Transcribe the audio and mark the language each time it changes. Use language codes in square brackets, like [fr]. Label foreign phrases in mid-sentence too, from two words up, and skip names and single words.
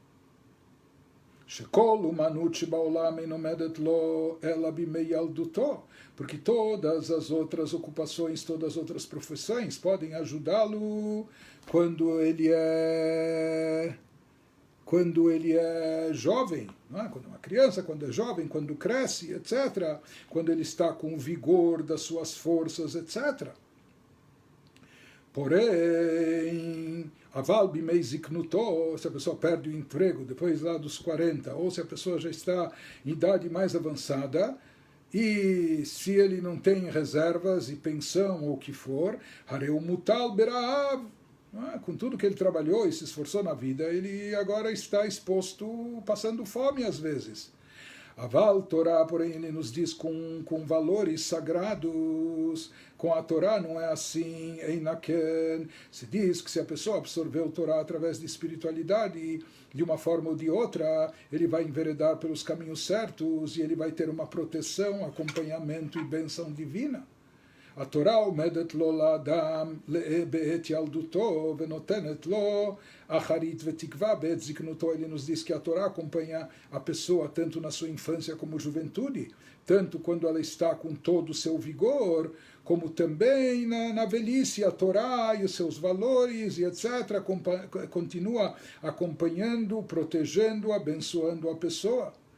[pt] Porque todas as outras ocupações, todas as outras profissões podem ajudá-lo quando ele é jovem, não é? Quando é uma criança, quando é jovem, quando cresce, etc., quando ele está com o vigor das suas forças, etc. Porém, [he] אבל בימי זקנותו, [pt] se a pessoa perde o emprego depois lá dos 40, ou se a pessoa já está em idade mais avançada, e se ele não tem reservas e pensão ou o que for, [he] הרי הוא מוטל ברעב, [pt] com tudo que ele trabalhou e se esforçou na vida, ele agora está exposto, passando fome às vezes. [he] אבל תורה, [pt] porém, ele nos diz com valores sagrados. Com a Torá não é assim. Einaken. Se diz que se a pessoa absorveu a Torá através de espiritualidade, de uma forma ou de outra, ele vai enveredar pelos caminhos certos e ele vai ter uma proteção, acompanhamento e bênção divina. [he] התורה עומדת לו לאדם בעת ילדותו ונותנת לו אחרית ותקווה בעת זקנותו. [pt] Ele nos diz que a Torá acompanha a pessoa tanto na sua infância como juventude, tanto quando ela está com todo o seu vigor, como também na velhice. A Torá e os seus valores e etc. continua acompanhando, protegendo, abençoando a pessoa.